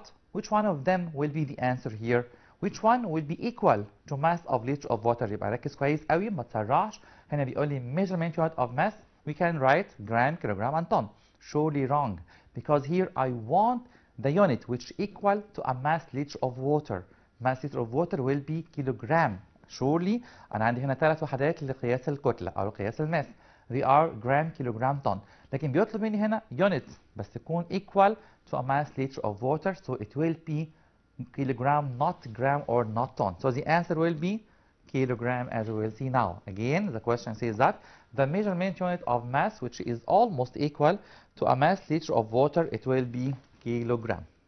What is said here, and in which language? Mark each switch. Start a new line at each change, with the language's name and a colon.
English: Which one of them will be the answer here? Which one will be equal to mass of liter of water?
Arabic: يبقى ركز كويس قوي ما تسرعش. هنا بيقول لي
English: measurement unit of mass. We can write gram, kilogram, and ton. Surely wrong, because here I want the unit which equal to a mass liter of water. Mass liter of water will be kilogram.
Arabic: Surely أنا عندي هنا ثلاث وحدات لقياس الكتلة أو لقياس الماس.
English: They are gram, kilogram, ton.
Arabic: لكن بيطلب مني هنا
English: unit بس تكون equal to a mass liter of water, so it will be kilogram, not gram or not ton. So the answer will be kilogram, as we will see now. Again, the question says that the measurement unit of mass, which is almost equal to a mass liter of water, it will be kilogram.